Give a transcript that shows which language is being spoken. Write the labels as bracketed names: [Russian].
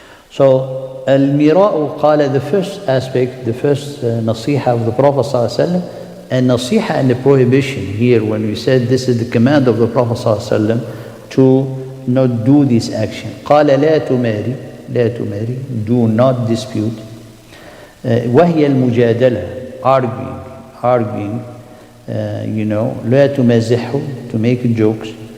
[English] So al-mira'u qala, the first aspect, the first nasiha of the Prophet ﷺ, and nasiha and the prohibition here, when we said this is the command of the Prophet ﷺ to not do this action. [Arabic] قال لا تماري, لا تماري, [English] do not dispute. [Arabic] وهي المجادلة, arguing, لا تمازحه, [English] to make jokes.